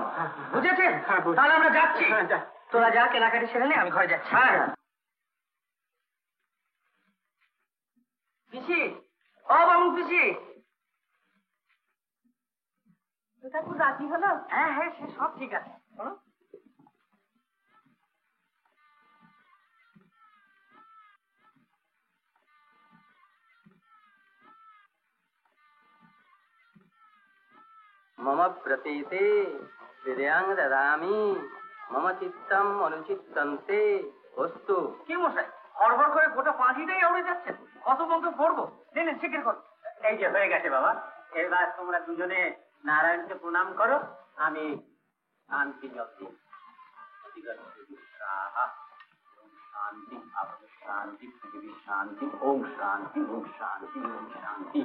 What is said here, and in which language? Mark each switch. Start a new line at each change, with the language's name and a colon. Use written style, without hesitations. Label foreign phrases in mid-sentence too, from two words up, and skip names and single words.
Bangla: বুঝেছেন? তাহলে আমরা যাচ্ছি। তোরা যা, কেনাকাটি সেরে নে, আমি ঘরে যাচ্ছি। পিসি, ও বামুন পিসি। ঠাকুর রাজি হলো? হ্যাঁ হ্যাঁ, সে সব ঠিক আছে।
Sanskrit: मम प्रतीते हृदयां ददामि मम चित्तम अनुचित्तन्ते वस्तु।
Bangla: কি মশাই, হড়বড় করে গোটা পাঁচিটাই উড়ে যাচ্ছে, কত বন্ধ পড়বো? নেন শিখির কর। এই যে হয়ে গেছে বাবা, এবার তোমরা দুজনে নারায়ণকে প্রণাম করো, আমি শান্তি জল দিই। শান্তি, শান্তি, পৃথিবীর শান্তি, ওম শান্তি, ওম শান্তি, ওম শান্তি।